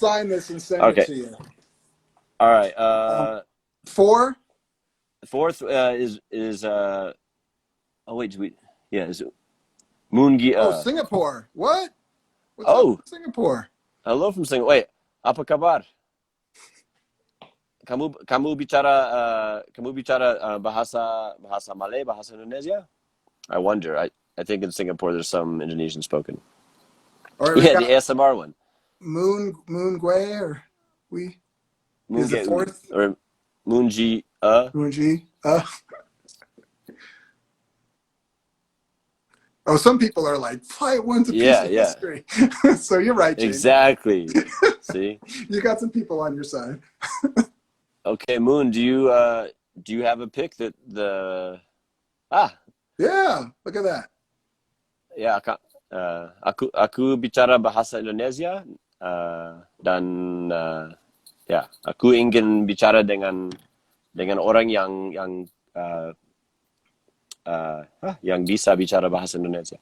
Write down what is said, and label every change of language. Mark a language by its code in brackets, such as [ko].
[en] sign this and send it to you. All right. 4. Fourth is oh wait, is it Moongi? Singapore. What? What's up with Singapore? Hello from Singapore. Wait, [id] apa kabar? Kamu bicara bahasa Malay, bahasa Indonesia? [en] I wonder. I think in Singapore there's some Indonesian spoken. Right, the ASMR one. Moon Gui or we? Is the 4th or Moonji? Moonji. Oh, some people are like, Quiet One's a piece Yeah, of yeah, history. So you're right, Jamie. exactly. See? You got some people on your side. Okay, Moon, do you have a pick that the ah Yeah, look at that. [id] ya aku bicara bahasa Indonesia dan ya aku ingin bicara dengan orang uh, yang bisa bicara bahasa Indonesia.